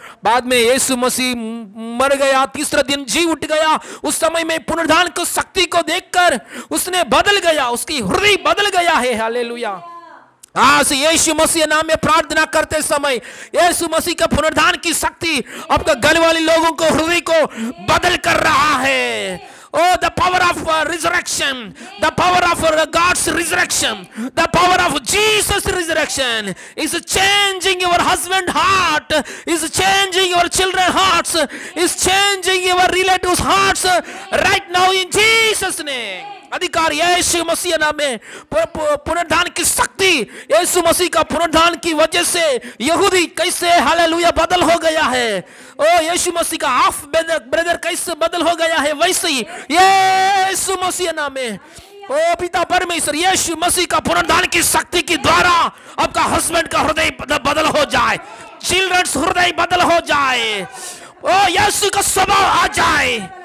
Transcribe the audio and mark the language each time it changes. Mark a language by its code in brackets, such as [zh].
[hi] बाद में यीशु मसीह मर गया, तीसरा दिन जी उठ गया, उस समय में पुनरुत्थान की शक्ति को देखकर उसने बदल गया, उसकी हृदय बदल गया है, हालेलुया। आज यीशु मसीह नाम में प्रार्थना करते समय यीशु मसीह का पुनरुत्थान की शक्ति आपका गले वाले लोगों को, हृदय को बदल कर रहा है। [en] Oh, the power of resurrection, the power of God's resurrection, the power of Jesus' resurrection is changing your husband's heart, is changing your children's hearts, is changing your relatives' hearts right now in Jesus' name. [hi] अधिकार यीशु मसीह नाम में पुनरुत्थान की शक्ति, यीशु मसीह का पुनरुत्थान की वजह से यहूदी कैसे हालेलुया बदल हो गया है। ओ यीशु मसीह का हाफ ब्रदर कैसे बदल हो गया है, वैसे ही यीशु मसीह नाम में ओ पिता परमेश्वर यीशु मसीह का पुनरुत्थान की शक्ति के द्वारा आपका हस्बैंड का हृदय बदल हो जाए, चिल्ड्रंस हृदय बदल हो जाए, ओ यीशु का स्वभाव आ जाए,